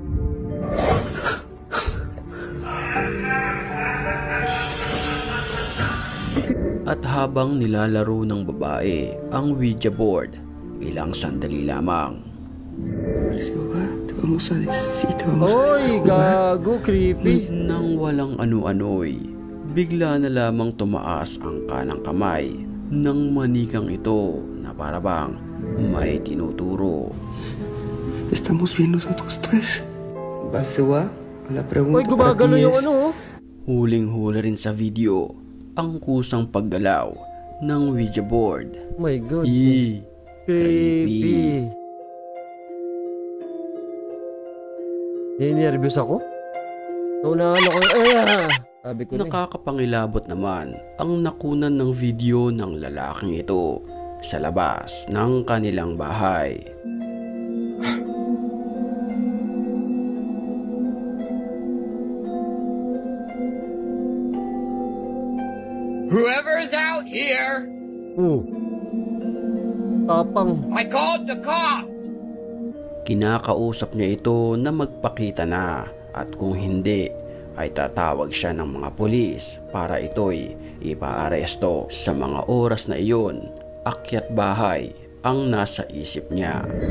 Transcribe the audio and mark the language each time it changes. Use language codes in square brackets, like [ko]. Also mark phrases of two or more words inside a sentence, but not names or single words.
[tl] At habang nilalaro ng babae ang Ouija board, ilang sandali lamang, Oy, gago, creepy. nang walang ano-ano'y, bigla na lamang tumaas ang kanang kamay ng manikang ito na parabang may tinuturo. [es] Estamos bien nosotros tres. Basua, la pregunta [tl] Oy, gumagano yung ano, oh. Huling-huli rin sa video ang kusang paggalaw ng Ouija board. [en] Oh my God. Creepy. [tl] Creepy. Nervous ako. Naunahan ako. Sabi ko na. Nakakapangilabot naman ang nakunan ng video ng lalaking ito sa labas ng kanilang bahay. [en] Whoever's out here, [tl] Tapang. [en] I called the cops. [tl] Kinakausap niya ito na magpakita na at kung hindi ay tatawag siya ng mga pulis para ito'y ipaaresto. Sa mga oras na iyon akyat bahay ang nasa isip niya.